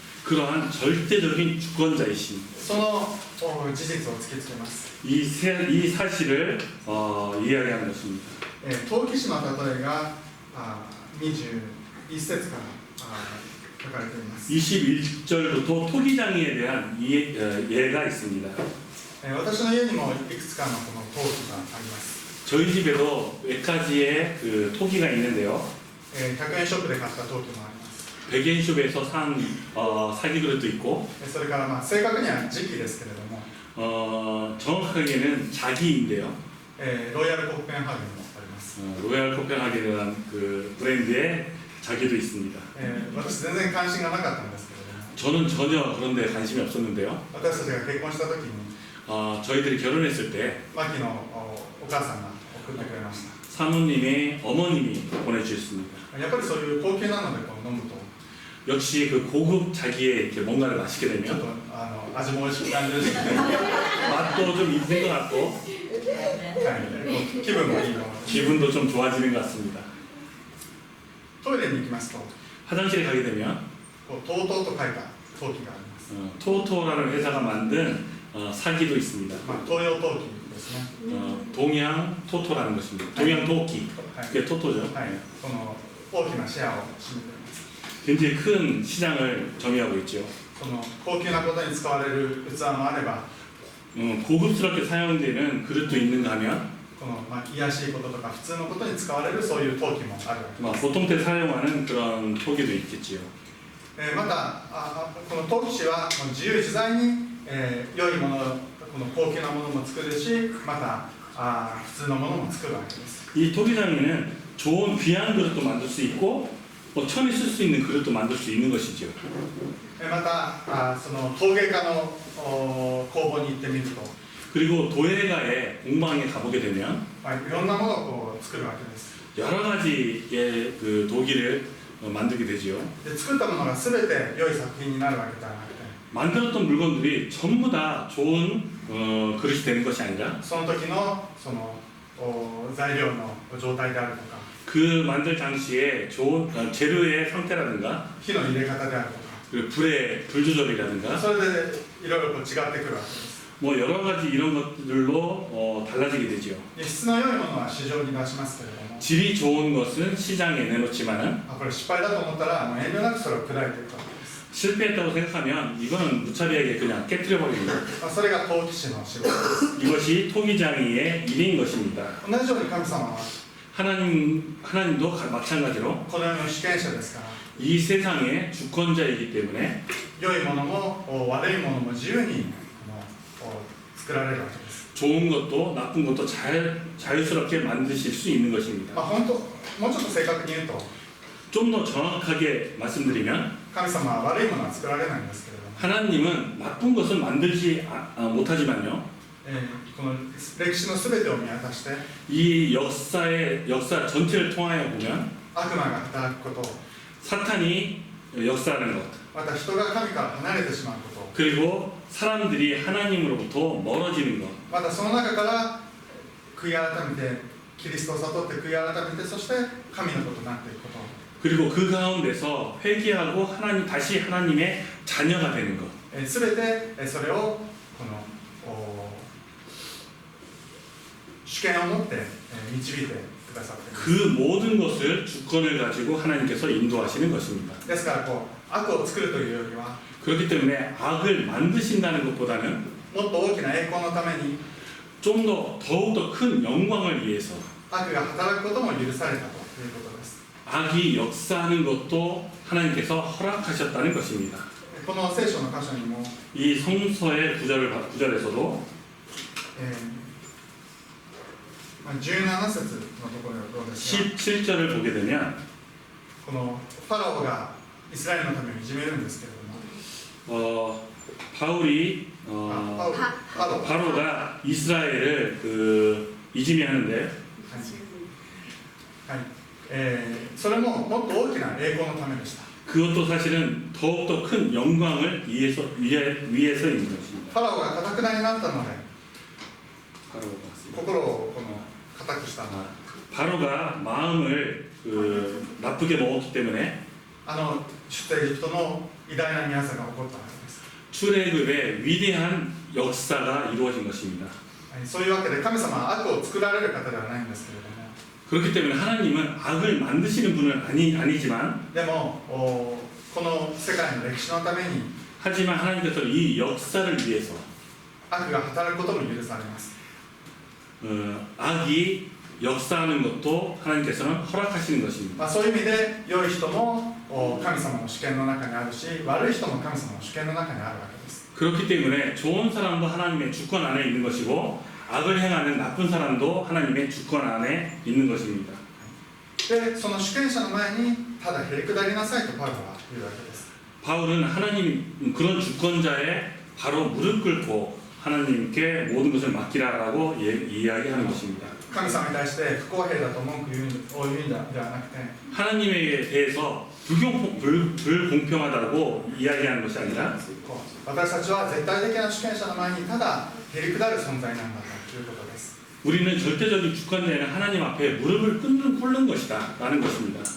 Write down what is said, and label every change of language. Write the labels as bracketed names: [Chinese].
[Korean] 그러한 절대적인 주권자이신 [Japanese] その事実を突きつけます。 [Korean] 이 사실을 이야기하는 것입니다. [Japanese] 陶器師の例えが21節から書かれています。 [Korean] 21절부터 토기장이에 대한 예가 있습니다. [Japanese] 私の家にもいくつかのこの陶器があります。 [Korean] 저희 집에도 몇 가지의 그 토기가 있는데요. [Japanese] 100円ショップで買った陶器もあります。 [Korean] 백엔숍에서 산 사기 그릇도 있고 [Japanese] それから正確には時期ですけれども、 [Korean] 정확하게는 자기인데요. [Japanese] ロイヤルコッペンハーゲンもあります。 [Korean] 로얄 코펜하겐이라는 그 브랜드의 자기도 있습니다. [Japanese] 私全然関心がなかったんですけれども、 [Korean] 저는 전혀 그런 데 관심이 없었는데요. [Japanese] 私たちが結婚した時に [Korean] 저희들이 결혼했을 때 [Japanese] マキのお母さんが送ってくれました。 [Korean] 사모님의 어머님이 보내주셨습니다. [Japanese] やっぱりそういう高級なので飲むと [Korean] 역시 그 고급 자기의 이렇게 뭔가를 마시게 [Japanese] ちょっと味も美味しく感じるし、 [Korean] 맛도 좀 있는 것 같고 [Japanese] はい、気分もいいの。 [Korean] 기분도 좀 좋아지는 것 같습니다. [Japanese] トイレに行きますと、 [Korean] 화장실에 가게 되면 [Japanese] とうとうと書いた陶器があります。 [Korean] 토토라는 회사가 만든 사기도 있습니다. [Japanese] 東洋陶器ですね。 [Korean] 동양 토토라는 것입니다. 동양 토끼, [Japanese] はい [Korean] 그게 토토죠. [Japanese] はい、この大きなシェアを占めています。 [Korean] 굉장히 큰 시장을 점유하고 있죠. [Japanese] その高級なことに使われる器もあれば、 [Korean] 고급스럽게 사용되는 그릇도 있는가 하면 [Japanese] この癒やしいこととか普通のことに使われるそういう陶器もあるわけです。 [Korean] 보통 때 사용하는 그런 토기도 있겠지요. [Japanese] またこの陶器師はもう自由自在に、良いもの、この高級なものも作るし、また普通のものも作るわけです。 [Korean] 이 토기장에는 좋은 귀한 그릇도 만들 수 있고 천에 쓸 수 있는 그릇도 만들 수 있는 것이죠. [Japanese] またその陶芸家の工房に行ってみると、 [Korean] 그리고 도예가의 공방에 가보게 되면 [Japanese] いろんなものをこう作るわけです。 [Korean] 여러 가지의 그 도기를 만들게 되지요. [Japanese] で作ったものが全て良い作品になるわけではなくて、 [Korean] 만들었던 물건들이 전부 다 좋은 그릇이 되는 것이 아니라 [Japanese] その時のその材料の状態であるとか、 [Korean] 그 만들 당시에 좋은 재료의 상태라든가 [Japanese] 火の入れ方であるとか、 [Korean] 그리고 불 조절이라든가 [Japanese] それでいろいろこう違ってくるわけです。 [Korean] 뭐 여러 가지 이런 것들로 달라지게 되지요. [Japanese] で質の良いものは市場に出しますけれども、 [Korean] 질이 좋은 것은 시장에 내놓지만은 [Japanese] これ失敗だと思ったら遠慮なくそれを砕いていくわけです。 [Korean] 실패했다고 생각하면 이거는 무차별하게 그냥 깨뜨려버립니다. [Japanese] それが陶器師の仕事です。 [Korean] 이것이 토기장이의 일인 것입니다. [Japanese] 同じように神様は [Korean] 하나님도 마찬가지로 [Japanese] この世の主権者ですから、 [Korean] 이 세상의 주권자이기 때문에 [Japanese] 良いものも悪いものも自由に作られるわけです。 [Korean] 좋은 것도 나쁜 것도 자유스럽게 만드실 수 있는 것입니다. [Japanese] 本当もうちょっと正確に言うと、 [Korean] 좀 더 정확하게 말씀드리면 [Japanese] 神様は悪いものは作られないんですけれども、 [Korean] 하나님은 나쁜 것은 만들지 못하지만요. [Japanese] この歴史のすべてを見渡して、 [Korean] 이 역사 전체를 통하여 보면 [Japanese] 悪魔が働くこと、 [Korean] 사탄이 역사하는 것, [Japanese] また人が神から離れてしまうこと、 [Korean] 그리고 사람들이 하나님으로부터 멀어지는 것, [Japanese] またその中から悔い改めてキリストを悟って悔い改めて、そして神のことになっていくこと、 [Korean] 그리고 그 가운데서 회개하고 다시 하나님의 자녀가 되는 것. [Japanese] すべてそれをこの主権を持って導いてくださっています。 [Korean] 그 모든 것을 주권을 가지고 하나님께서 인도하시는 것입니다. [Japanese] ですから悪を作るというよりは、 [Korean] 그렇기 때문에 악을 만드신다는 것보다는 [Japanese] もっと大きな栄光のために [Korean] 좀 더 더욱더 큰 영광을 위해서 [Japanese] 悪が働くことも許されたということです。 [Korean] 악이 역사하는 것도 하나님께서 허락하셨다는 것입니다. [Japanese] この聖書の箇所にも、 [Korean] 이 성서의 구절에서도 [Japanese] 17節のところがどうですか。 [Korean] 17절을 보게 되면 [Japanese] このファラオがイスラエルのためにいじめるんですけれども、 [Korean] 바울이 [Japanese] パロ [Korean] 바로가 이스라엘을 이지매하는데 [Japanese] はいそれももっと大きな栄光のためでした。 [Korean] 그것도 사실은 더욱더 큰 영광을 위해서인 것입니다. [Japanese] ファラオが堅くなになったので、 [Korean] 바로가 [Japanese] 心を固くした。 [Korean] 바로가 마음을 나쁘게 먹었기 때문에 [Japanese] 出エジプトの偉大な宮座が起こったわけです。 [Korean] 출애굽의 위대한 역사가 이루어진 것입니다. [Japanese] そういうわけで神様は悪を作られる方ではないんですけれども、 [Korean] 그렇기 때문에 하나님은 악을 만드시는 분은 아니지만 [Japanese] でもこの世界の歴史のために [Korean] 하지만 하나님께서 이 역사를 위해서 [Japanese] 悪が働くことも許されます。 [Korean] 악이 역사하는 것도 하나님께서는 허락하시는 것입니다. [Japanese] そういう意味で良い人も神様の主権の中にあるし、悪い人も神様の主権の中にあるわけです。 [Korean] 그렇기 때문에 좋은 사람도 하나님의 주권 안에 있는 것이고 악을 행하는 나쁜 사람도 하나님의 주권 안에 있는 것입니다. [Japanese] で、その主権者の前にただへりくだりなさいとパウロは言うわけです。 [Korean] 바울은 하나님 그런 주권자에 바로 무릎 꿇고 하나님께 모든 것을 맡기라라고 이야기하는 것입니다. [Japanese] 神様に対して不公平だと文句を言うんではなくて、 [Korean] 하나님에 대해서 불공평하다고 이야기하는 것이 아니라 [Japanese] 私たちは絶対的な主権者の前にただへりくだる存在なんだということです。 [Korean] 우리는 절대적인 주권자인 하나님 앞에 무릎을 꿇는 것이다 라는 것입니다.